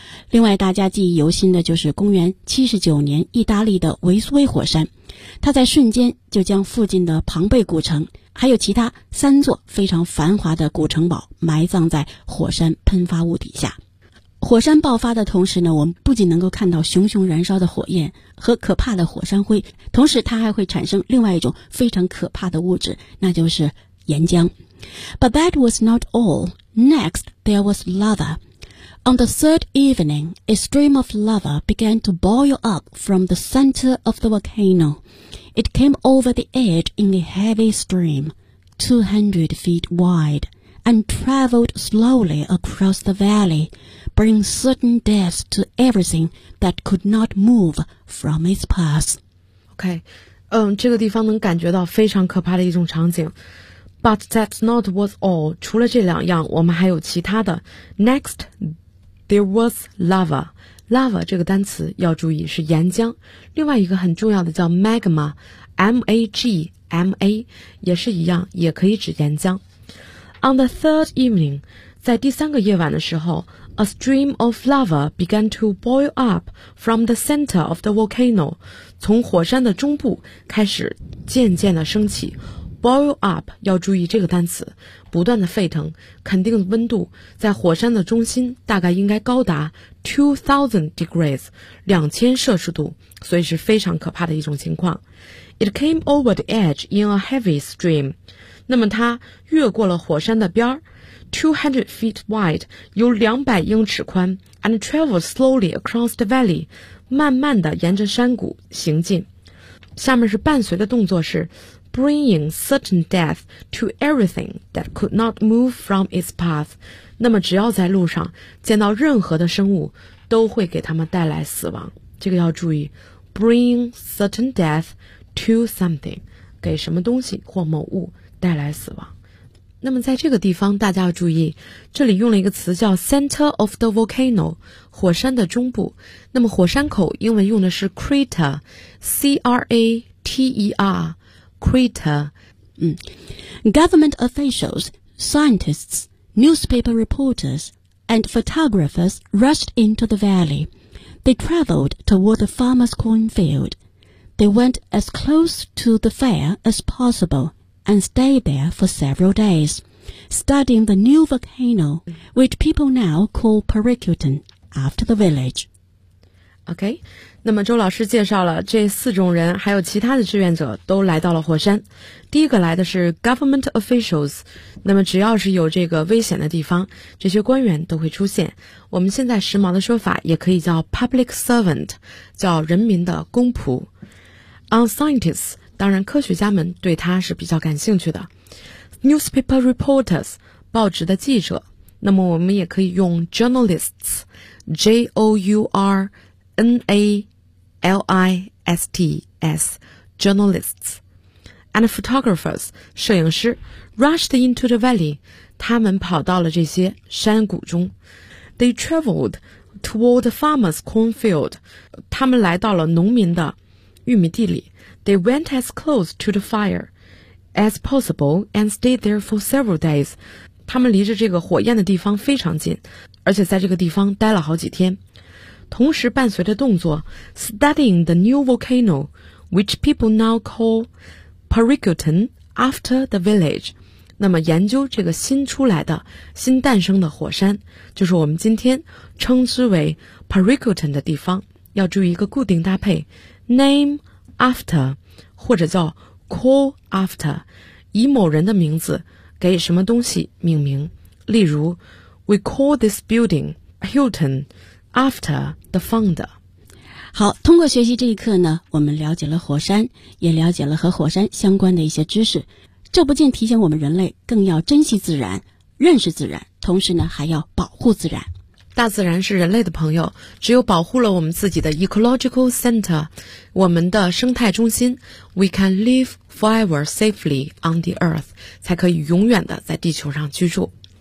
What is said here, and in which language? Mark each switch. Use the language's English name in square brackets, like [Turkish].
[Chinese] 另外大家记忆犹新的就是公元79年意大利的维苏威火山，它在瞬间就将附近的庞贝古城还有其他3座非常繁华的古城堡埋葬在火山喷发物底下。火山爆发的同时呢，我们不仅能够看到熊熊燃烧的火焰和可怕的火山灰，同时它还会产生另外一种非常可怕的物质，那就是岩浆。 [English] But that was not all. Next, there was lava. On the third evening, a stream of lava began to boil up from the center of the volcano. It came over the edge in a heavy stream, 200 feet wide, and traveled slowly across the valley,bring certain death to everything that could not move from its path. [Chinese] OK, 这个地方能感觉到非常可怕的一种场景。 [English] But that's not what's all. [Chinese] 除了这两样，我们还有其他的。 [English] Next, there was lava. [Chinese] Lava 这个单词要注意是岩浆。另外一个很重要的叫 magma, M-A-G-M-A, 也是一样，也可以指岩浆。 [English] On the third evening, [Chinese] 在第三个夜晚的时候， [English] A stream of lava began to boil up from the center of the volcano. [Chinese] 从火山的中部开始渐渐的升起。 Boil up 要注意这个单词，不断的沸腾，肯定温度在火山的中心大概应该高达 [English] 2000 degrees, [Chinese] 2000摄氏度，所以是非常可怕的一种情况。 [English] It came over the edge in a heavy stream. [Chinese] 那么它越过了火山的边儿。 [English] 200 feet wide, [Chinese] 有200英尺宽 [English] and travel slowly across the valley, [Chinese] 慢慢地沿着山谷行进。下面是伴随的动作是 [English] bringing certain death to everything that could not move from its path. [Chinese] 那么只要在路上见到任何的生物都会给他们带来死亡。这个要注意 [English] bring certain death to something, [Chinese] 给什么东西或某物带来死亡。那么在这个地方大家要注意，这里用了一个词叫 [English] center of the volcano, [Chinese] 火山的中部。那么火山口英文用的是 crater, C-R-A-T-E-R, crater. [English] Government officials, scientists, newspaper reporters, and photographers rushed into the valley. They traveled toward the farmer's cornfield. They went as close to the fire as possible. And stayed there for several days, studying the new volcano, which people now call Pericuton, after the village. [Chinese] OK, 那么周老师介绍了这四种人，还有其他的志愿者都来到了火山。第一个来的是 [English] government officials, [Chinese] 那么只要是有这个危险的地方，这些官员都会出现。我们现在时髦的说法也可以叫 [English] public servant, [Chinese] 叫人民的公仆。 [English] On scientists, [Chinese] 当然科学家们对他是比较感兴趣的。 [English] Newspaper reporters, [Chinese] 报纸的记者。那么我们也可以用 journalists, J-O-U-R-N-A-L-I-S-T-S, journalists. [English] And photographers, 摄影师 rushed into the valley, [Chinese] 他们跑到了这些山谷中。 [English] They traveled toward the farmer's cornfield, [Chinese] 他们来到了农民的玉米地里。 [English] They went as close to the fire as possible and stayed there for several days. [Chinese] 他们离着这个火焰的地方非常近，而且在这个地方待了好几天。同时伴随着动作 [English] studying the new volcano, which people now call Pericuton after the village. [Chinese] 那么研究这个新出来的、新诞生的火山，就是我们今天称之为 Pericuton 的地方。要注意一个固定搭配 name,after, 或者叫 call after, 以某人的名字给什么东西命名。例如 [English] ,we call this building Hilton after the founder. [Chinese] 好，通过学习这一课呢，我们了解了火山，也了解了和火山相关的一些知识。这不仅提醒我们人类更要珍惜自然，认识自然，同时呢还要保护自然。大自然是人类的朋友，只有保护了我们自己的 [English] ecological center， [Chinese] 我们的生态中心， [English] we can live forever safely on the earth， [Chinese] 才可以永远的在地球上居住。